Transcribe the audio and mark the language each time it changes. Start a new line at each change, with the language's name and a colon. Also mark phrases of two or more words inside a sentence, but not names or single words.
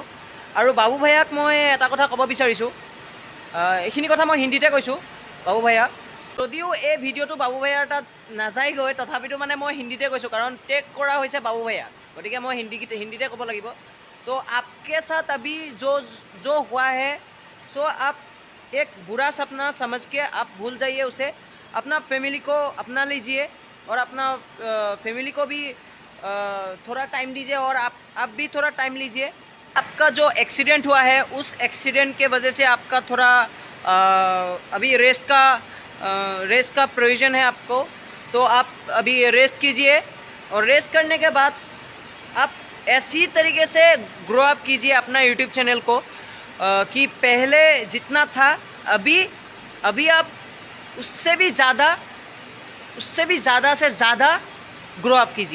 Assamese: আৰু বাবু ভাইয়াক মই এটা কথা ক'ব বিচাৰিছোঁ, এইখিনি কথা মই হিন্দীতে কৈছোঁ বাবু ভাইয়াক। যদিও এই ভিডিঅ'টো বাবু ভাইয়াৰ তাত নাযায়গৈ, তথাপিতো মানে মই হিন্দীতে কৈছোঁ, কাৰণ টেগ কৰা হৈছে বাবু ভাইয়াক, গতিকে মই হিন্দীতে ক'ব লাগিব।
Hindi: तो आपके साथ अभी जो हुआ है सो आप एक बुरा सपना समझ के आप भूल जाइए उसे, अपना फैमिली को अपना लीजिए और अपना फैमिली को भी थोड़ा टाइम दीजिए और आप भी थोड़ा टाइम लीजिए। आपका जो एक्सीडेंट हुआ है उस एक्सीडेंट के वजह से आपका थोड़ा अभी रेस्ट का प्रयोजन है आपको, तो आप अभी रेस्ट कीजिए और रेस्ट करने के बाद आप ऐसी तरीके से ग्रो अप कीजिए अपना यूट्यूब चैनल को कि पहले जितना था अभी आप उससे भी ज़्यादा से ज़्यादा ग्रो अप कीजिए।